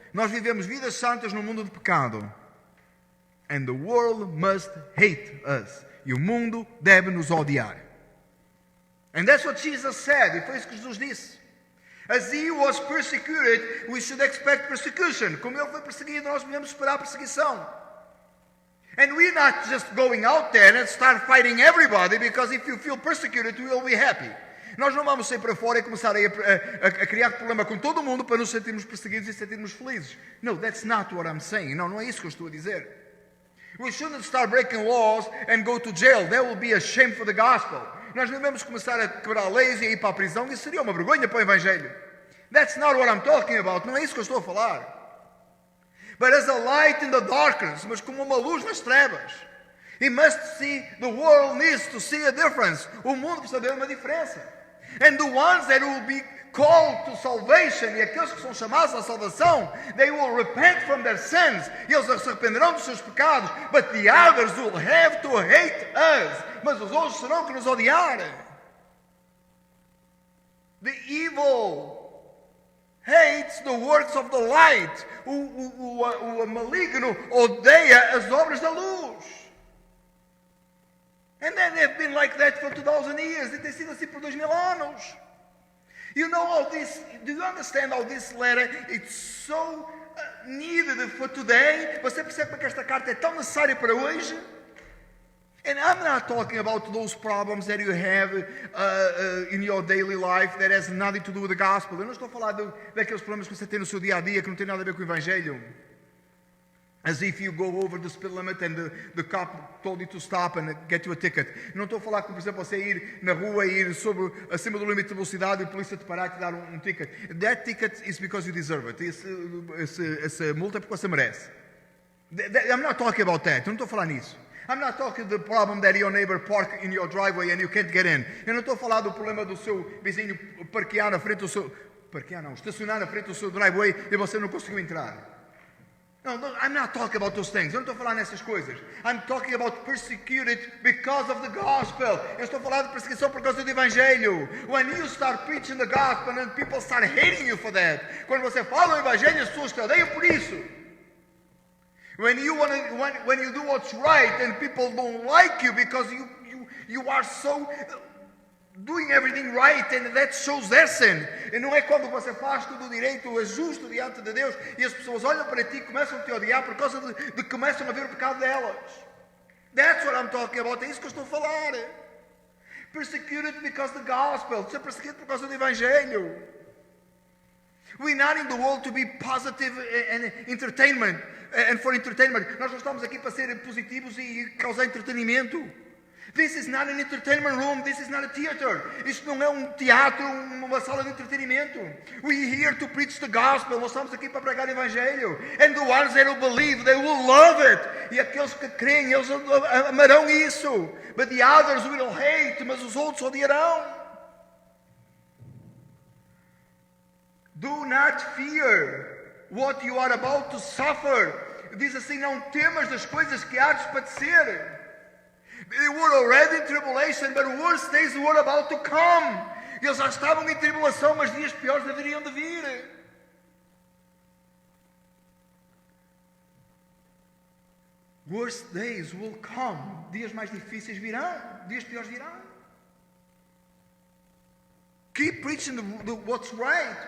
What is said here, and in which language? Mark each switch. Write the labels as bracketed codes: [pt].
[pt] Nós vivemos vidas santas no mundo de pecado. [en] And the world must hate us. [pt] E o mundo deve nos odiar. [en] And that's what Jesus said. [pt] E foi isso que Jesus disse. [en] As he was persecuted, we should expect persecution. [pt] Como ele foi perseguido, nós devemos esperar perseguição. [en] And we're not just going out there and start fighting everybody, because if you feel persecuted, you will be happy. [pt] Nós não vamos sair para fora e começar a criar problema com todo mundo para nos sentirmos perseguidos e sentirmos felizes. [en] No, that's not what I'm saying. [pt] Não é isso que eu estou a dizer. [en] We shouldn't start breaking laws and go to jail. That will be a shame for the gospel. [pt] Nós não devemos começar a quebrar leis e ir para a prisão. Isso seria uma vergonha para o Evangelho. [en] That's not what I'm talking about. [pt] Não é isso que eu estou a falar. [en] But as a light in the darkness, [pt] mas como uma luz nas trevas. [en] He must see, the world needs to see a difference. [pt] O mundo precisa ver uma diferença. [en] And the ones that will be called to salvation, [pt] e aqueles que são chamados à salvação, [en] they will repent from their sins. [pt] E eles se arrependerão dos seus pecados. [en] But the others will have to hate us. [pt] Mas os outros serão que nos odiarem. [en] The evil hates the works of the light. [pt] O maligno odeia as obras da luz. [en] And then they've been like that for 2,000 years. [pt] E tem sido assim por 2000 anos. [en] You know all this, do you understand how this letter is so needed for today? [pt] Você percebe que esta carta é tão necessária para hoje? [en] And I'm not talking about those problems that you have in your daily life that has nothing to do with the gospel. [pt] Eu não estou a falar daqueles problemas que você tem no seu dia a dia que não tem nada a ver com o Evangelho. [en] As if you go over the speed limit and the cop told you to stop and get you a ticket. [pt] Não estou a falar que, por exemplo, você ir na rua e ir acima do limite de velocidade e a polícia te parar e te dar um ticket. [en] That ticket is because you deserve it. [pt] Essa multa é porque você merece. [en] I'm not talking about that. [pt] Eu não estou a falar nisso. [en] I'm not talking the problem that your neighbor parked in your driveway and you can't get in. [pt] Eu não estou a falar do problema do seu vizinho parquear na frente do seu... estacionar na frente do seu driveway e você não conseguiu entrar. [en] No, I'm not talking about those things. [pt] Eu não estou a falar nessas coisas. [en] I'm talking about persecuted because of the gospel. [pt] Eu estou a falar de perseguição por causa do Evangelho. [en] When you start preaching the gospel and people start hating you for that. [pt] Quando você fala o Evangelho, as pessoas te odeiam por isso. [en] When you do what's right and people don't like you because you are so doing everything right and that shows their sin. [pt] E não é quando você faz tudo direito, é justo diante de Deus e as pessoas olham para ti e começam a te odiar por causa de que começam a ver o pecado delas. [en] That's what I'm talking about. [pt] É isso que eu estou a falar. [en] Persecuted because of the gospel. [pt] Ser perseguido por causa do Evangelho. [en] We're not in the world to be positive and entertainment. And for entertainment. [pt] Nós não estamos aqui para ser positivos e causar entretenimento. [en] This is not an entertainment room. This is not a theater. [pt] Isto não é um teatro, uma sala de entretenimento. [en] We're here to preach the gospel. [pt] Nós estamos aqui para pregar o Evangelho. [en] And the ones that will believe, they will love it. [pt] E aqueles que creem, eles amarão isso. [en] But the others will hate. [pt] Mas os outros odiarão. [en] Do not fear what you are about to suffer. [pt] Diz assim, não temas das coisas que há de padecer. [en] They were already in tribulation, but worse days were about to come. [pt] Eles já estavam em tribulação, mas dias piores deveriam de vir. [en] Worse days will come. [pt] Dias mais difíceis virão, dias piores virão. [en] Keep preaching what's right.